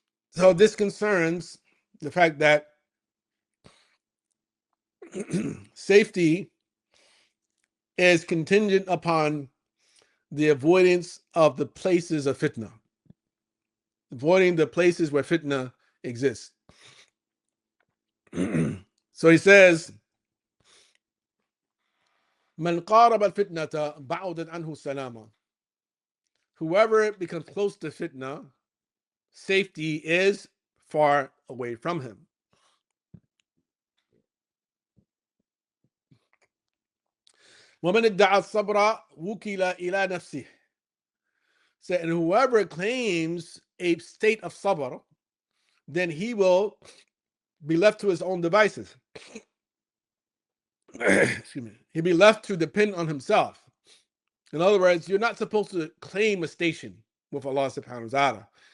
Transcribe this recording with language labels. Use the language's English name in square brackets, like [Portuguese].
[English] So this concerns the fact that safety is contingent upon the avoidance of the places of fitna, avoiding the places where fitna exists. So he says, [Arabic] من قارب الفتنة بعدت عنه السلامة. [English] Whoever becomes close to fitna, safety is far away from him. [Arabic] ومن ادعى الصبر وكل إلى نفسه. [English] So, and whoever claims a state of sabr, then he will be left to his own devices. Excuse me. He'll be left to depend on himself. In other words, you're not supposed to claim a station with Allah subhanahu wa ta'ala.